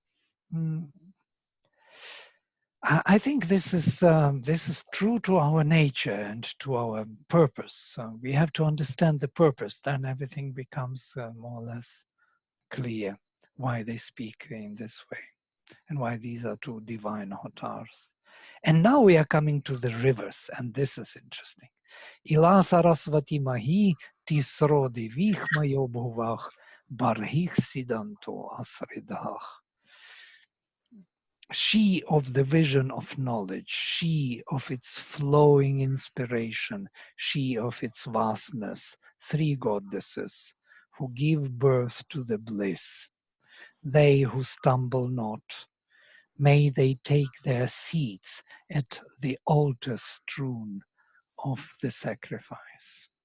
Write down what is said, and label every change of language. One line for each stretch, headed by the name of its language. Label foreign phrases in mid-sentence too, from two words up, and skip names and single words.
English: I think this is true to our nature and to our purpose. We have to understand the purpose, then everything becomes more or less clear why they speak in this way and why these are two divine avatars. And now we are coming to the rivers, and this is interesting.
Sanskrit: इळा सरस्वती मही तिस्रो देवीर् मयो भुवः बर्हिः सीदन्तु अस्रिधः.
English: She of the vision of knowledge, she of its flowing inspiration, she of its vastness, three goddesses who give birth to the bliss. They who stumble not, may they take their seats at the altar strewn of the sacrifice.